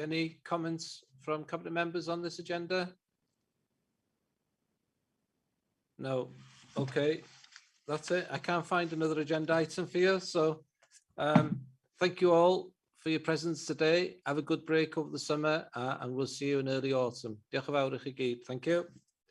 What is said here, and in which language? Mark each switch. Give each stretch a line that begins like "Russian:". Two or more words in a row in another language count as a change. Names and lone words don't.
English: Any comments from Cabinet members on this agenda? No. Okay, that's it. I can't find another agenda item for you. So thank you all for your presence today. Have a good break over the summer and we'll see you in early autumn.
Welsh: Diolch yn fawr i chi gyd.
English: Thank you.